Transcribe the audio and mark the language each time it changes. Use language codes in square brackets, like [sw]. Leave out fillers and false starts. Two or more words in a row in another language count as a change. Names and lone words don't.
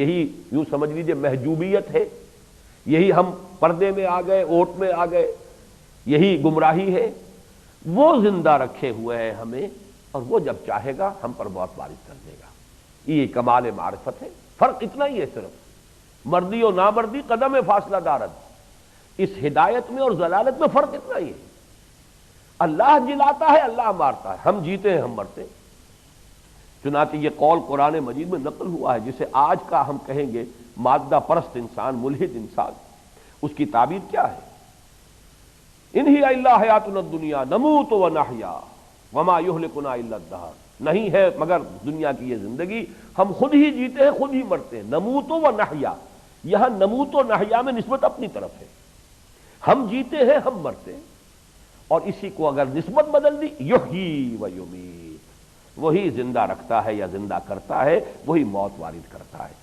[ur] یہی یوں سمجھ لیجئے محجوبیت ہے، یہی ہم پردے میں آ گئے، اوٹ میں آ گئے، یہی گمراہی ہے۔ وہ زندہ رکھے ہوئے ہے ہمیں، اور وہ جب چاہے گا ہم پر بہت وارد کر دے گا۔ یہ کمال معرفت ہے۔ فرق اتنا ہی ہے، صرف [fa] مردی و نامردی قدم فاصلہ دارد، [ur] اس ہدایت میں اور ضلالت میں فرق اتنا ہی ہے۔ اللہ جلاتا ہے، اللہ مارتا ہے، ہم جیتے ہیں، ہم مرتے ہیں۔ چنانچہ یہ قول قرآن مجید میں نقل ہوا ہے، جسے آج کا ہم کہیں گے مادہ پرست انسان، ملحد انسان، اس کی تعبیر کیا ہے؟ [ar] ان ہی الا حیاتنا الدنیا نموت و نحیا وما یہلکنا الا الدہر، [ur] نہیں ہے مگر دنیا کی یہ زندگی، ہم خود ہی جیتے ہیں، خود ہی مرتے ہیں۔ [ar] نموت و نحیا، [ur] یہاں [ar] نموت و نحیا [ur] میں نسبت اپنی طرف ہے، ہم جیتے ہیں، ہم مرتے ہیں۔ اور اسی کو اگر نسبت بدل دی، [ar] یحیی و یمیت، [ur] وہی زندہ رکھتا ہے یا زندہ کرتا ہے، وہی موت وارد کرتا ہے۔